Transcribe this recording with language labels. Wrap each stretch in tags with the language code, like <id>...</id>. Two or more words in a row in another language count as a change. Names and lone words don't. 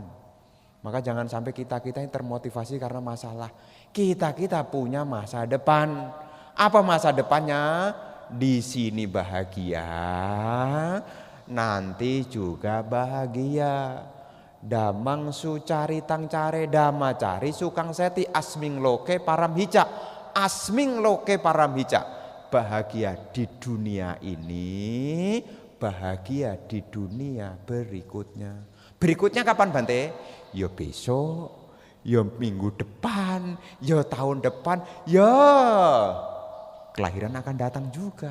<id>Maka jangan sampai kita-kita yang termotivasi karena masalah. Kita-kita punya masa depan. Apa masa depannya? Di sini bahagia, nanti juga bahagia.</id> <pi>Damang sucari tang care dama cari sukang seti asming loke param hica. Asming loke param hica.</pi> <id>Bahagia di dunia ini, bahagia di dunia berikutnya. Berikutnya kapan Bante? Ya besok, ya minggu depan, ya tahun depan, ya kelahiran akan datang juga.</id>